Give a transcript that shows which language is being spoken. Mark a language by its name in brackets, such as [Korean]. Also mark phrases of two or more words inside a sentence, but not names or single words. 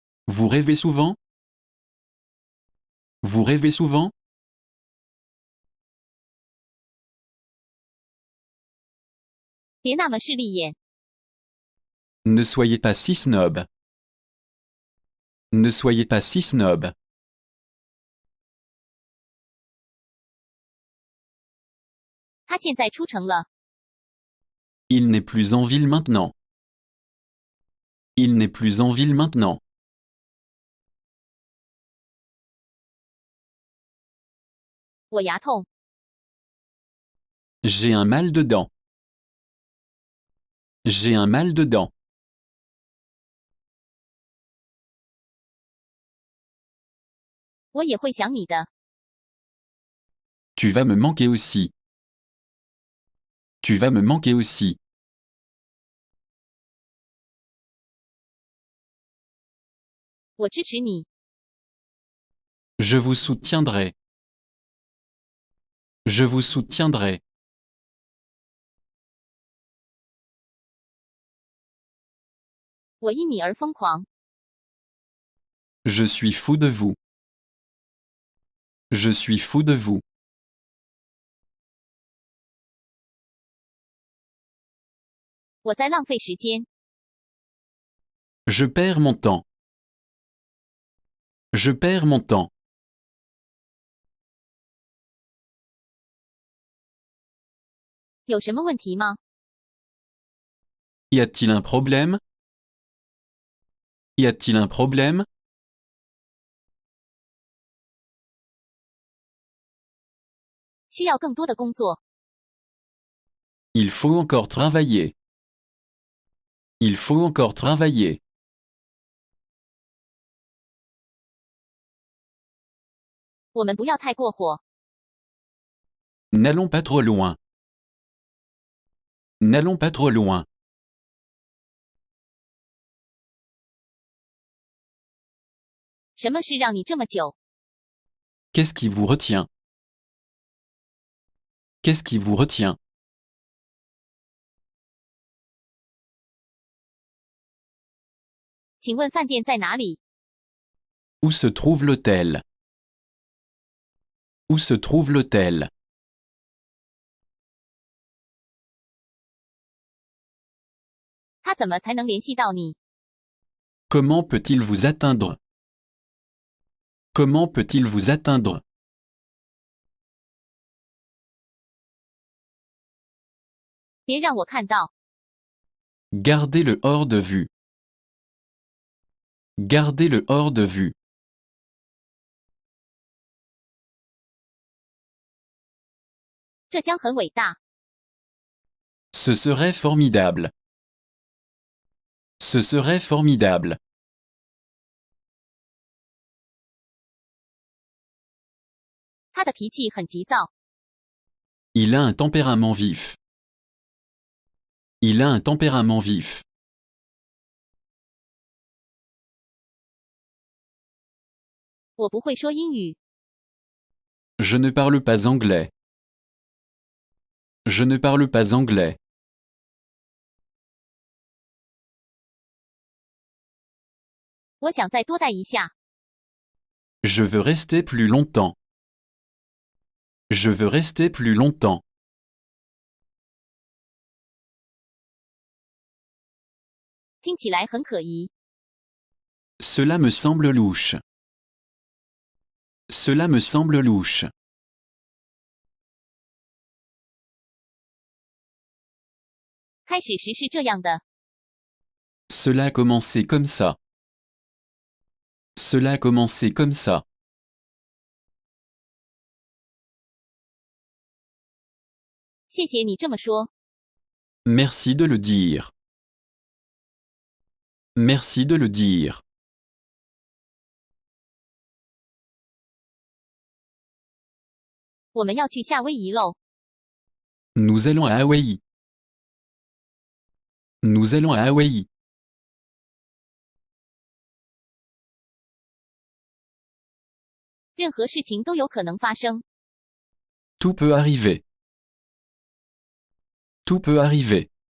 [French] Vous rêvez souvent? Vous rêvez souvent? [Chinese] 别那么势利眼， [French] Ne soyez pas si snob. Ne soyez pas si snob. [Chinese] 他现在出城了， [French] Il n'est plus en ville maintenant. Il n'est plus en ville maintenant. [Chinese] 我牙痛， [French] J'ai un mal de dents. J'ai un mal de dents. [Chinese] 我也会想你的， [French] Tu vas me manquer aussi. Tu vas me manquer aussi. [Chinese] 我支持你， [French] Je vous soutiendrai. Je vous soutiendrai. [Chinese] 我因你而疯狂， [French] Je suis fou de vous. Je suis fou de vous. [Chinese] 我在浪费时间， [French] Je perds mon temps. Je perds mon temps. [Chinese] 有什么问题吗？ [French] Y a-t-il un problème? Y a-t-il un problème? [Chinese] 需要更多的工作， [French] Il faut encore travailler. Il faut encore travailler. [Chinese] 我们不要太过火， [French] N'allons pas trop loin. N'allons pas trop loin. [Chinese] 什么事让你这么久？ [French] Qu'est-ce qui vous retient? Qu'est-ce qui vous retient? [Chinese] 请问饭店在哪里？ [French] Où se trouve l'hôtel? Où se trouve l'hôtel? [Chinese] 他怎么才能联系到你？ [French] Comment peut-il vous atteindre? Comment peut-il vous atteindre? [Chinese] 别让我看到， [French] Gardez-le hors de vue. Gardez-le hors de vue. [Chinese] 这将很伟大。 [French] Ce serait formidable. Ce serait formidable. [Chinese] 他的脾气很急躁， [French] Il a un tempérament vif. Il a un tempérament vif. [Chinese] 我不会说英语， [French] Je ne parle pas anglais. Je ne parle pas anglais. [Chinese] 我想再多待一下。 [French] Je veux rester plus longtemps. Je veux rester plus longtemps. [Chinese] 听起来很可疑， [French] Cela me semble louche. Cela me semble louche. [Chinese] 开始时是这样的， [French] Cela a commencé comme ça. Cela a commencé comme ça. [Chinese] 谢谢你这么说。 [French] Merci de le dire. Merci de le dire. [Chinese] 我们要去夏威夷喽， [French] Nous allons à Hawaï. Nous allons à Hawaï. [Chinese] 任何事情都有可能发生。 [French] Tout peut arriver. Tout peut arriver.